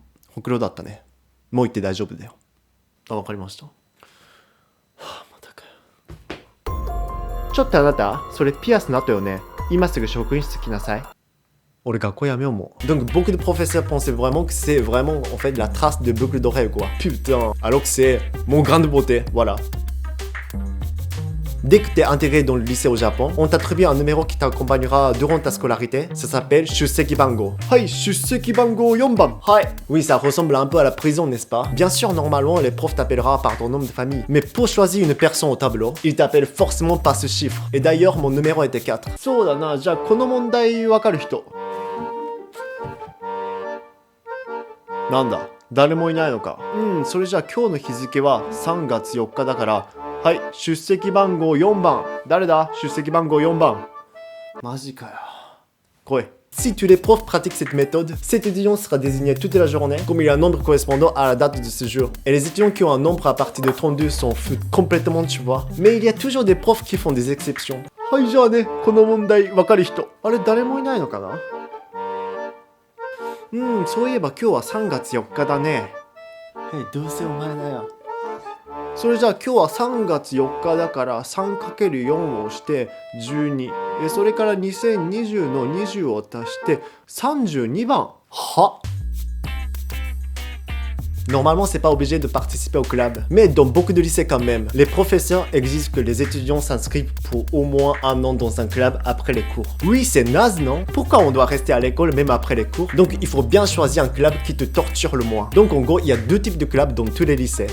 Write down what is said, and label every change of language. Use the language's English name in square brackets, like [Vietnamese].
[Japanese] ほくろだったね。もう言って大丈夫だよ。あ、わかりました。ちょっとあなた、それピアスの後よね。今すぐ職員室来なさい。俺学校やめようもう。 [French] Donc beaucoup de professeurs pensaient vraiment que c'est vraiment en fait la trace de boucle d'oreille quoi. Putain, alors que c'est mon grain de beauté, voilà. Dès que t'es intégré dans le lycée au Japon, on t'attribue un numéro qui t'accompagnera durant ta scolarité. Ça s'appelle Shusseki Bango. [Japanese] Hai, Shusseki Bango 4番.Hai. [French] Oui, ça ressemble un peu à la prison, n'est-ce pas? Bien sûr, normalement, les profs t'appellera par ton nom de famille. Mais pour choisir une personne au tableau, ils t'appellent forcément par ce chiffre. Et d'ailleurs, mon numéro était 4. [Japanese] そうだな、じゃあこの問題わかる人。なんだ、誰もいないのか。それじゃあ今日の日付は3月4日だから、はい、出席番号4番。誰だ？出席番号4番。マジかよ。来い。 [French] Si tous les profs pratiquent cette méthode, cet étudiant sera désigné toute la journée comme il y a un nombre correspondant à la date de ce jour. Et les étudiants qui ont un nombre à partir de 32 s'en foutent complètement, tu vois. Mais il y a toujours des profs qui font des exceptions. [Japanese] はい、じゃあね、この問題わかる人。あれ、誰もいないのかな？そういえば今日は3月4日だね。どうせお前だよ。それじゃあ今日は3月4日だから 3×4 をして12。それから2020の20を足して32番。は？ [French] Normalement, c'est pas obligé de participer au club. Mais dans beaucoup de lycées quand même, les professeurs exigent que les étudiants s'inscrivent pour au moins un an dans un club après les cours. Oui, c'est naze, non? Pourquoi on doit rester à l'école même après les cours? Donc il faut bien choisir un club qui te torture le moins. Donc en gros, il y a deux types de clubs dans tous les lycées.